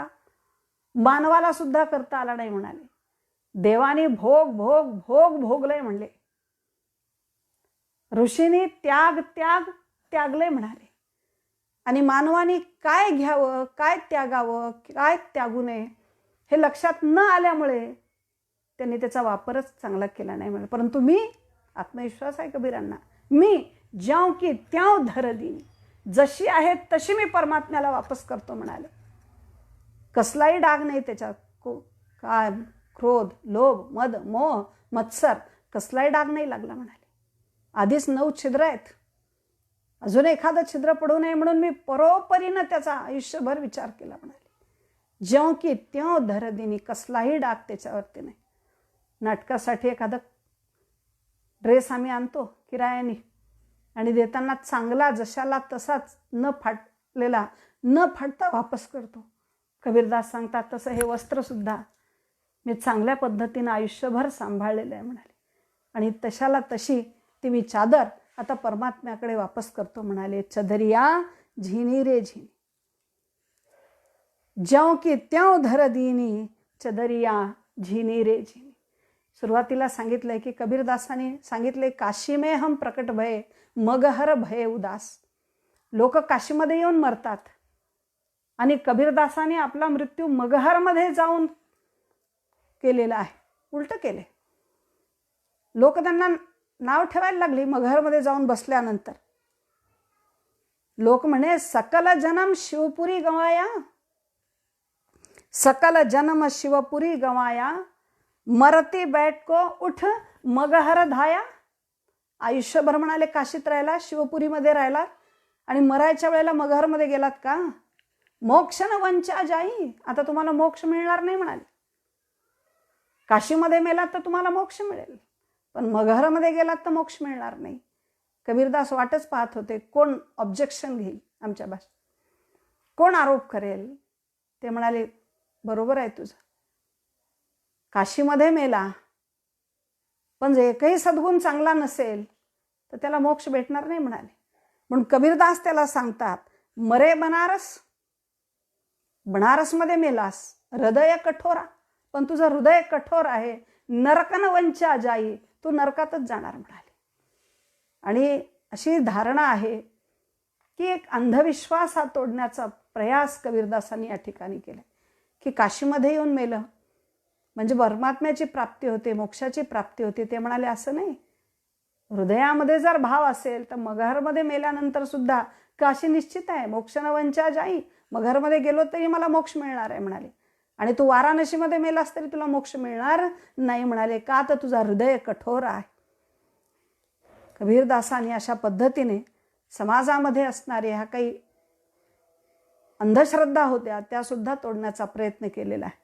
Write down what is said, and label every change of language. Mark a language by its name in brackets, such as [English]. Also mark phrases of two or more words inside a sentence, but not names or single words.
[Marathi] मानवाला सुद्धा करता आला नाही म्हणाले. देवाने भोग भोग भोग भोगलंय म्हणले, ऋषींनी त्याग त्याग त्यागले म्हणाले, आणि मानवाने काय घ्यावं, काय त्यागावं, काय त्यागू नये हे लक्षात न आल्यामुळे त्यांनी त्याचा वापरच चांगला केला नाही म्हणाले. परंतु मी, आत्मविश्वास आहे कबीरांना, मी [Hindi] ज्यों की त्यों धर दीनी, [Marathi] जशी आहे तशी मी परमात्म्याला वापस करतो म्हणाले. कसलाही डाग नाही त्याच्यात, काय क्रोध, लोभ, मद, मोह, मत्सर, कसलाही डाग नाही लागला म्हणाले. आधीच 9 छिद्र आहेत, अजून एखादं छिद्र पडू नये म्हणून मी परोपरीनं त्याचा आयुष्यभर विचार केला म्हणाले. [Hindi] ज्यों की त्यों धर दीनी, [Marathi] कसलाही डाग त्याच्यावरती नाही. नाटकासाठी एखादा ड्रेस आम्ही आणतो किरायाने आणि देताना चांगला जशाला तसाच न फाटलेला न फाटता वापस करतो. कबीरदास सांगतात तसं हे वस्त्रसुद्धा मी चांगल्या पद्धतीनं आयुष्यभर सांभाळलेलं आहे म्हणाले, आणि तशाला तशी ती मी चादर आता परमात्म्याकडे वापस करतो म्हणाले. [Hindi] चदरिया झिनी रे झिनी, ज्यों की त्यों धर दीनी, चदरिया झिनी रे झिनी. [Marathi] सुरुवातीला सांगितलंय की कबीरदासाने सांगितले, [Hindi] काशी में हम प्रकट भये मगहर भये उदास. [Marathi] लोक काशीमध्ये येऊन मरतात आणि कबीरदासाने आपला मृत्यू मगहरमध्ये जाऊन केलेलं आहे, उलटं केले. लोक त्यांना नाव ठेवायला लागली मगहरमध्ये जाऊन बसल्यानंतर. लोक म्हणे [Hindi] सकल जन्म शिवपुरी गवाया, सकल जन्म शिवपुरी गवाया, मरती बैठ को उठ मगहर धाया. [Marathi] आयुष्यभर म्हणाले काशीत राहिला, शिवपुरीमध्ये राहिला आणि मरायच्या वेळेला मगहरमध्ये गेलात का? [Hindi] मोक्ष न वंचा जाई, [Marathi] आता तुम्हाला मोक्ष मिळणार नाही म्हणाले. काशीमध्ये मेलात तर तुम्हाला मोक्ष मिळेल, पण मगहरमध्ये गेलात तर मोक्ष मिळणार नाही. कबीरदास वाटच पाहत होते कोण ऑब्जेक्शन घेईल आमच्या भाषेत, कोण आरोप करेल. ते म्हणाले बरोबर आहे तुझं, काशीमध्ये मेला पण जे एकही सद्गुण चांगला नसेल तर त्याला मोक्ष भेटणार नाही म्हणाले. म्हणून कबीरदास त्याला सांगतात [Hindi] मरे बनारस, [Marathi] बनारसमध्ये मेलास, [Hindi] हृदय कठोरा, [Marathi] पण तुझं हृदय कठोर आहे, [Hindi] नरकन वंचा जाई, [Marathi] तू नरकातच जाणार म्हणाले. आणि अशी धारणा आहे की एक अंधविश्वास हा तोडण्याचा प्रयास कबीरदासांनी या ठिकाणी केला की काशीमध्ये येऊन मेलं म्हणजे परमात्म्याची प्राप्ती होते, मोक्षाची प्राप्ती होते. ते म्हणाले असं नाही, हृदयामध्ये जर भाव असेल तर मगहरमध्ये मेल्यानंतर सुद्धा काशी निश्चित आहे, [Hindi] मोक्ष न वंचा जाई, [Marathi] मगहरमध्ये गेलो तरी मला मोक्ष मिळणार आहे म्हणाले. आणि तू वाराणसीमध्ये मेलास तरी तुला मोक्ष मिळणार नाही म्हणाले. का? तर तुझा हृदय कठोर आहे. कबीरदासांनी अशा पद्धतीने समाजामध्ये असणाऱ्या ह्या काही अंधश्रद्धा होत्या त्या सुद्धा तोडण्याचा प्रयत्न केलेला आहे.